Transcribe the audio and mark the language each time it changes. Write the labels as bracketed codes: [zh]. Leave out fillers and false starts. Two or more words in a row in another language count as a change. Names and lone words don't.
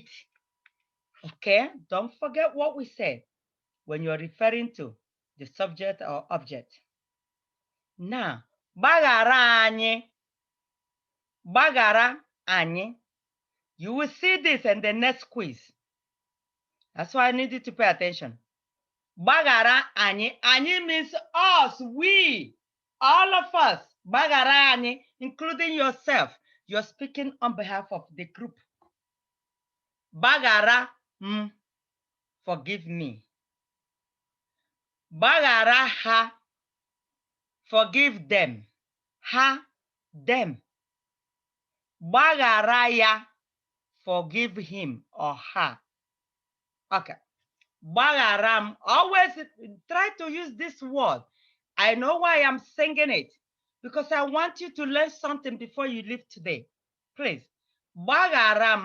[en] Okay? Don't forget what we said when you're referring to the subject or object. Now, [ig] gbaghara anyị. Gbaghara anyị. [en] You will see this in the next quiz. That's why I need you to pay attention. [ig] Gbaghara anyị. [en] Anyị means us, we, all of us. [ig] Gbaghara anyị, [en] including yourself. You're speaking on behalf of the group. [ig] Gbaghara m. [en] Forgive me. [ig] Gbaghara ha. [en] Forgive them. Ha, them. [ig] Gbaghara ya. [en] Forgive him or her. Okay. Gbagharam. Always try to use this word. I know why I'm singing it. Because I want you to learn something before you leave today. Please. Gbagharam.